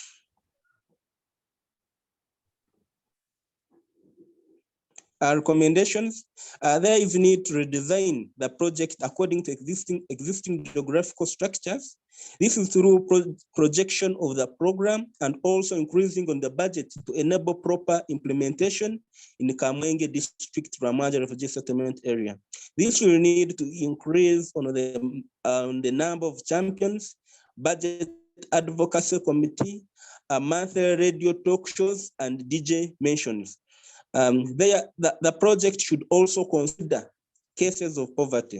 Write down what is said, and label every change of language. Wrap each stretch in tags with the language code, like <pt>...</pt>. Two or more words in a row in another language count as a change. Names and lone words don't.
<en>Our recommendations, there is need to redesign the project according to existing geographical structures. This is through projection of the program and also increasing on the budget to enable proper implementation in the Kamwenge district Ramanja refugee settlement area. This will need to increase on the number of champions, budget advocacy committee, monthly radio talk shows, and DJ mentions. The project should also consider cases of poverty.</en>